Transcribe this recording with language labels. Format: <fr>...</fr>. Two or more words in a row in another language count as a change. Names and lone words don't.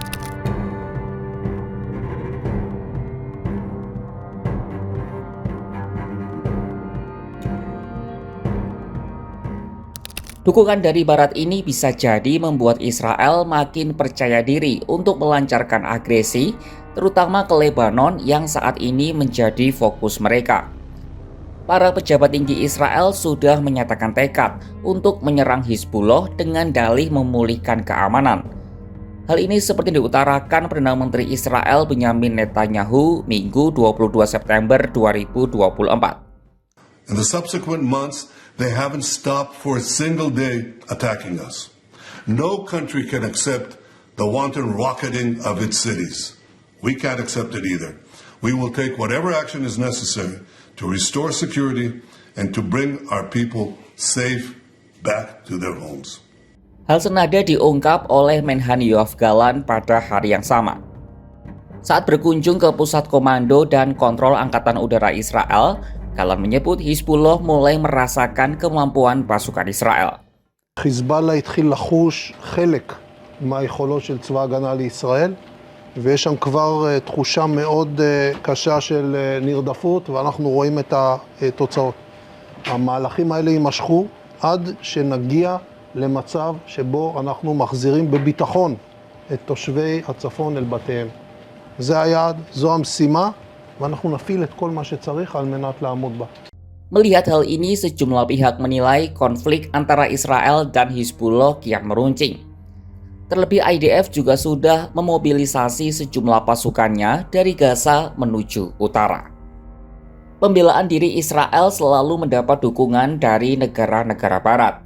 <id>Dukungan dari Barat ini bisa jadi membuat Israel makin percaya diri untuk melancarkan agresi, terutama ke Lebanon yang saat ini menjadi fokus mereka. Para pejabat tinggi Israel sudah menyatakan tekad untuk menyerang Hizbullah dengan dalih memulihkan keamanan. Hal ini seperti diutarakan Perdana Menteri Israel Benyamin Netanyahu Minggu 22 September 2024.</id> <en>In the subsequent months, they haven't stopped for a single day attacking us. No country can accept the wanton rocketing of its cities. We can't accept it either. We will take whatever action is necessary to restore security and to bring our people safe back to their homes.</en> <id>Hal senada diungkap oleh Menhan Yoav Gallant pada hari yang sama. Saat berkunjung ke pusat komando dan kontrol Angkatan Udara Israel, Gallant menyebut Hizbullah mulai merasakan kemampuan pasukan Israel.</id> <he>חיזבאללה התחיל לחוש חלק מהיכולות של צבא ההגנה לישראל, ויש שם כבר תחושה מאוד קשה של נרדפות, ואנחנו רואים את התוצאות. המהלכים האלה יימשכו עד שנגיע למצב שבו אנחנו מחזירים בביטחון את תושבי הצפון אל בתיהם. זה היעד, זו המשימה. ואנחנו נפעיל את כל מה שצריך על מנת לעמוד בה.</he> <id>Melihat hal ini, sejumlah pihak menilai konflik antara Israel dan Hizbullah kian meruncing. Terlebih IDF juga sudah memobilisasi sejumlah pasukannya dari Gaza menuju utara. Pembelaan diri Israel selalu mendapat dukungan dari negara-negara barat.</id>